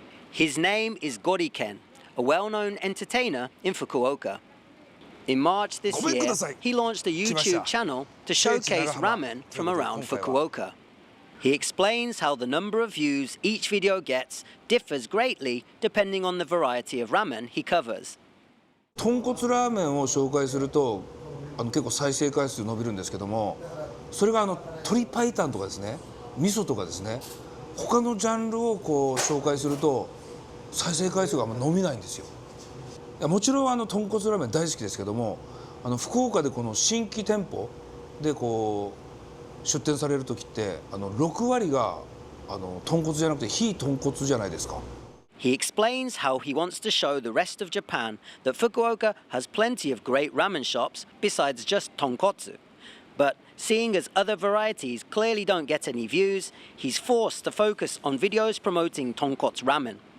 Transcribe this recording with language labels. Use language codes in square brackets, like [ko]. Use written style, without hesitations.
[en] His name is Goriken, a well-known entertainer in Fukuoka. In March this year, he launched a YouTube channel to showcase ramen from around Fukuoka. He explains how the number of views each video gets differs greatly depending on the variety of ramen he covers. [ja] 豚骨ラーメンを紹介すると結構再生回数伸びるんですけども、それが鶏白湯とかですね、味噌とかですね、他のジャンルをこう紹介すると再生回数があんま伸びないんですよ。もちろん豚骨ラーメン大好きですけども、福岡でこの新規店舗でこう出店される時って6割が豚骨じゃなくて非豚骨じゃないですか。 [en] He explains how he wants to show the rest of Japan that Fukuoka has plenty of great ramen shops besides just tonkotsu. But seeing as other varieties clearly don't get any views, he's forced to focus on videos promoting tonkotsu ramen.